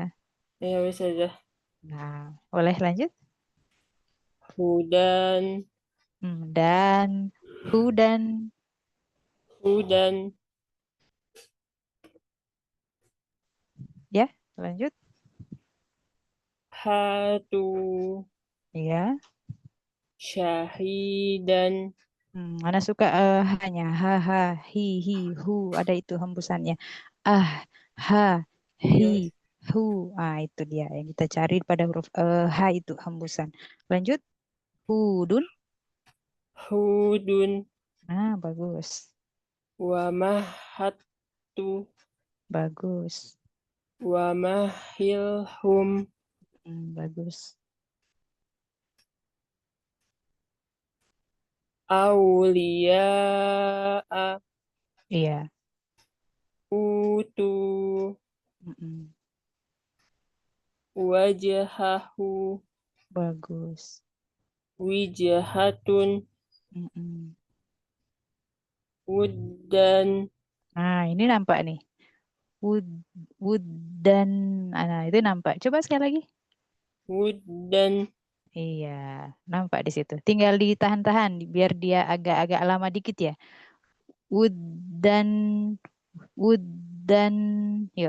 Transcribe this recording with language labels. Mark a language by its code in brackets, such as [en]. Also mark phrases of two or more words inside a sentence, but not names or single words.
[id] ya saja Nah, boleh lanjut? [ar] hudan [id] Dan hudan, [ar] hudan [id] ya, lanjut. [ar] hatu [id] Ya, [ar] syahidan [id] Ana suka hanya ha ha hi hu ada itu hembusannya. Ah, ha, hi, ya hu. Itu dia yang kita cari pada huruf H itu hembusan. Lanjut. [ar] Hudun. hudun [id] Bagus. [ar] وما هاتوا [id] Bagus. [ar] ومهلهم [id] Bagus. [ar] awliya'a [id] Iya. [ar] utu Mm-mm. wajhahu [id] Bagus. [ar] wijhatun Mm-mm. wuddan [id] Nah, ini nampak nih. Wood, wood dan itu nampak. Coba sekali lagi. wuddan Iya, nampak di situ. Tinggal ditahan-tahan biar dia agak-agak lama dikit ya. Wood dan yuk.